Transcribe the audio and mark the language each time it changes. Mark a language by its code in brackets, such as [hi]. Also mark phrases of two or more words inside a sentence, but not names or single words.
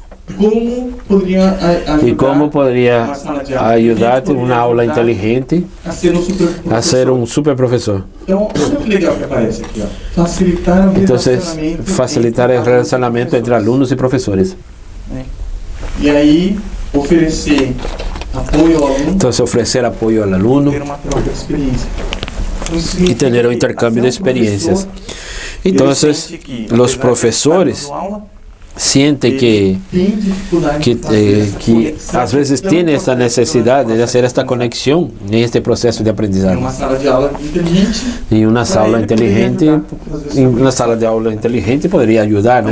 [es] ¿Y cómo podría ayudarte una aula inteligente a ser un super profesor? Entonces, facilitar el relacionamiento entre alumnos y profesores. [pt] oferecer apoio ao aluno. [es] Entonces ofrecer apoyo al alumno [pt] Ter uma troca de experiência. [es] y tener un intercambio de experiencias. Entonces, los profesores sienten que a veces tiene esta necesidad de hacer esta conexión en este proceso de aprendizaje. Y una sala de aula inteligente podría ayudar, ¿no?